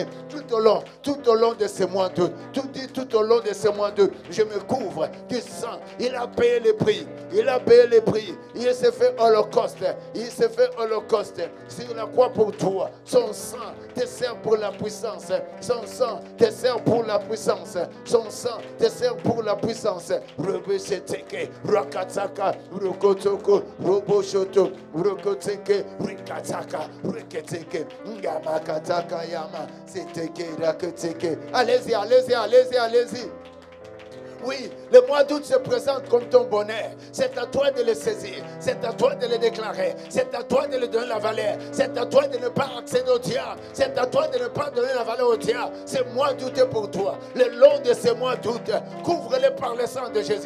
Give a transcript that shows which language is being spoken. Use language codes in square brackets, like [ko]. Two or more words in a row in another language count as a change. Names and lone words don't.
[fr] Tout au long de ces mois d'août. Tout au long de ces mois d'août, je me couvre du sang. Il a payé le prix. Il a payé le prix. Il s'est fait holocauste. Il s'est fait holocauste sur la croix pour toi. Son sang te sert pour la puissance. Son sang te sert pour la puissance. Son sang te sert pour la puissance. Rebesheteke, Rakataka, Rokotoko, Roboshoto, Rokoteke, Rikataka, Riketeke, Ngamakataka Yama, Seteke, Raketeke. Allez-y, allez-y, allez-y, allez-y. Oui, le mois d'août se présente comme ton bonheur. C'est à toi de le saisir. C'est à toi de le déclarer. C'est à toi de le donner la valeur. C'est à toi de ne pas accéder au diable. C'est à toi de ne pas donner la valeur au diable. Ce mois d'août est pour toi. Le long de ce mois d'août, couvre-le par le sang de Jésus.